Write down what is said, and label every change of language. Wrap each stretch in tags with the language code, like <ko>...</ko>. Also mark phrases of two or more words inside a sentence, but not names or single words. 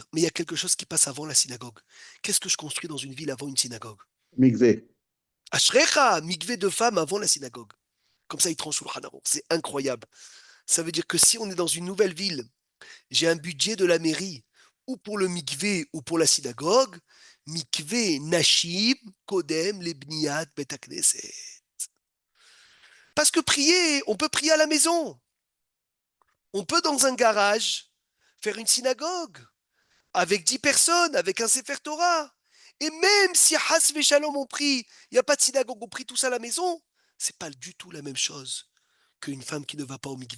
<fr>Mais il y a quelque chose qui passe avant la synagogue. Qu'est-ce que je construis dans une ville avant une synagogue? Mikvé. Ashrecha, mikvé de femmes avant la synagogue. Comme ça, il tranche le Hanaron. C'est incroyable. Ça veut dire que si on est dans une nouvelle ville, j'ai un budget de la mairie, ou pour le mikvé ou pour la synagogue, mikvé,</fr> <he>נשים קודם, לבניית בית הכנסת.</he> <fr>Parce que prier, on peut prier à la maison. On peut dans un garage faire une synagogue avec 10 personnes, avec un</fr> <he>ספר תורה.</he> <fr>Et même si</fr> <he>חס ושלום</he> <fr>on prie, il n'y a pas de synagogue, on prie tous à la maison, c'est pas du tout la même chose qu'une femme qui ne va pas au mikvé.</fr>